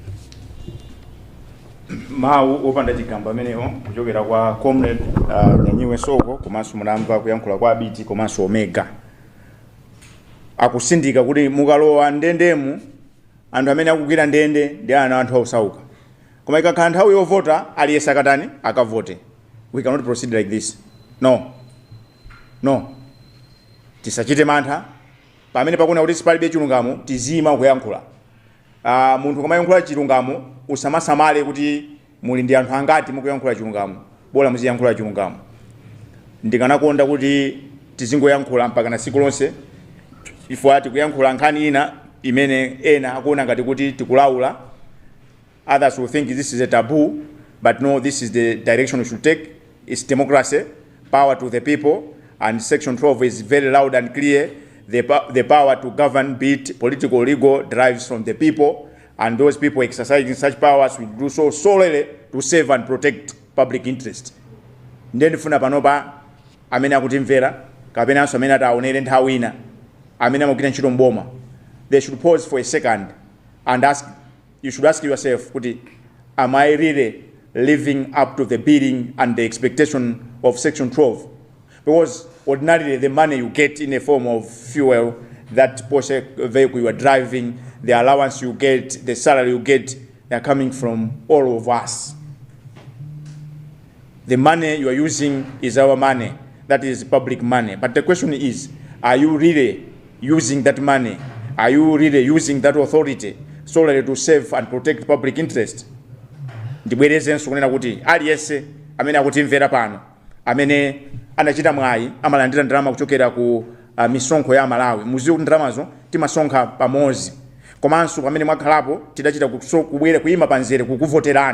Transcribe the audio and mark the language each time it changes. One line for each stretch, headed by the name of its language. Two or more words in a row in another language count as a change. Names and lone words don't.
Nyanja: Mawu opanda chigamba amenewo kuchokera kwa comrade Nyanyiwe Soko komanso munamva kuyankhula kwa Abiti komanso Omega akusindika kuti mukalowa ndendemu anthu amene akugwira ndende ndi anthu osauka koma ikakhala nthawi yovota aliyense akatani akavote.
English: We cannot proceed like this.
Nyanja: No tisachite mantha pamene pakuna kuti sipalibe chilungamo tizima kuyankhula. Munthu kamayankhula chilungamo usamasamale kuti muli ndi anthu angati mukuyankhula chilungamo bola muziyankhula chilungamo. Ndikanakonda kuti tizingoyankhula mpaka na siku lonse ifo ati kuyankhula nkhani ina imene ena akuona ngati kuti tikulaula.
English: Others will think this is a taboo, but no, this is the direction we should take. It's democracy, power to the people, and section 12 is very loud and clear. The power to govern, be it political or legal, derives from the people, and those people exercising such powers will do so solely to save and protect public interest.
Nyanja: Ndeni funa panopa amene akutimvera kapena anso amene ataonere nthawi ina amene amagwira ntchito mboma,
English: they should pause for a second and you should ask yourself kuti, am I really living up to the bidding and the expectation of section 12? Because ordinarily the money you get in a form of fuel, that Porsche vehicle you are driving, the allowance you get, the salary you get, they are coming from all of us. The money you are using is our money. That is public money. But the question is, are you really using that money? Are you really using that authority solely to save and protect public interest?
Nyanja: Ndibwerezenso kunena kuti aliyense amene akutimvera pano amene anachita mwayi amalandira ndalama kuchokera ku misonkho ya Malawi. Muziwe kuti ndalamazo timasonkha pamodzi. Komanso pamene mwakhalapo tidachita kubwera kuyima panzere kukuvoterani.